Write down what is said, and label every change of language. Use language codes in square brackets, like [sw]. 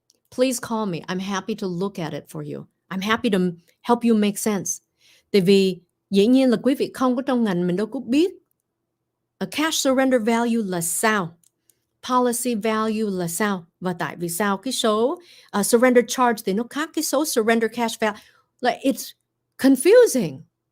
[en] Please call me. I'm happy to look at it for you. I'm happy to help you make sense. [vi] Tại vì dĩ nhiên là quý vị không có trong ngành, mình đâu có biết a cash surrender value là sao, policy value là sao, và tại vì sao cái số surrender charge thì nó khác cái số surrender cash value. [en] Like it's confusing.